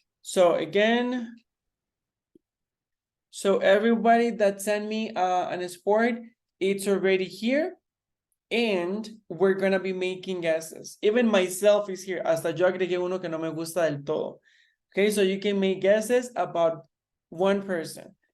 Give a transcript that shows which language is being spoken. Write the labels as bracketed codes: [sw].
[en] So again, so everybody that sent me an sport, it's already here. And we're gonna be making guesses. Even myself is here. [es] Hasta yo agregué uno que no me gusta del todo. [en] Okay, so you can make guesses about one person.